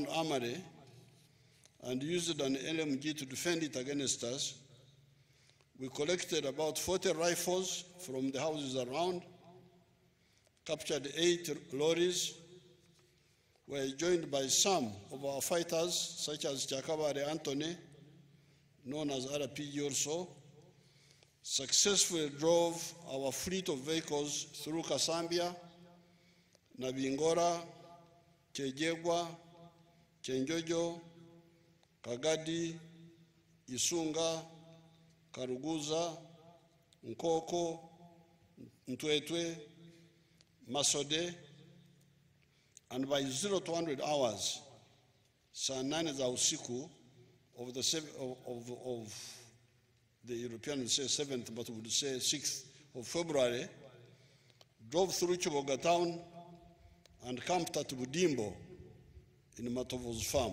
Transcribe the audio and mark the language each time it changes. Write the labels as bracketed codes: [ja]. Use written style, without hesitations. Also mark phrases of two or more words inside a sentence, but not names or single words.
[en] armory and used an LMG to defend it against us, we collected about 40 rifles from the houses around, captured 8 lorries, were joined by some of our fighters, such as Chakabare Anthony, known as RPG also, successfully drove our fleet of vehicles through Kasambia, Nabingora, Chejegwa, Chenjojo, Kagadi, Isunga, Karuguza, Nkoko, Ntwetwe, Masode, and by 0200 hours, [sw] saa 9 za usiku [en] of the Europeans say 7th, but would say 6th of February, drove through Chiboga town and camped at Budimbo in Matovo's farm.